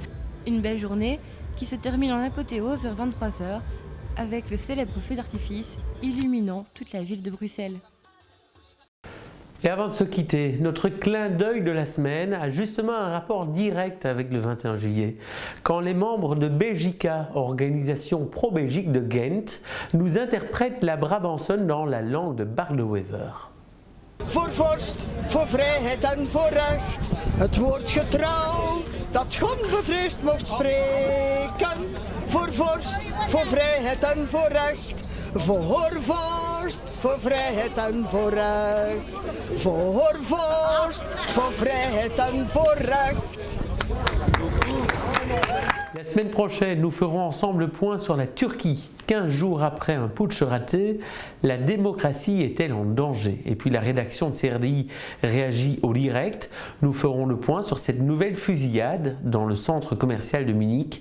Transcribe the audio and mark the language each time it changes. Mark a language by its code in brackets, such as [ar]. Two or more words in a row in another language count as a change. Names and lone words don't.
[fr] Une belle journée qui se termine en apothéose vers 23h avec le célèbre feu d'artifice illuminant toute la ville de Bruxelles. Et avant de se quitter, notre clin d'œil de la semaine a justement un rapport direct avec le 21 juillet, quand les membres de Belgica, organisation pro-Belgique de Ghent, nous interprètent la Brabançonne dans la langue de Bart de Wever. [nl] Voor vorst, voor vrijheid en voor recht, het woord getrouw, dat onbevreesd mocht spreken. Voor vorst, voor vrijheid en voor recht, voor vorst, voor vrijheid en voor recht. Voor vorst, voor vrijheid en voor recht. [fr] La semaine prochaine, nous ferons ensemble le point sur la Turquie. 15 jours après un putsch raté, la démocratie est-elle en danger? Et puis la rédaction de CRDI réagit au direct. Nous ferons le point sur cette nouvelle fusillade dans le centre commercial de Munich.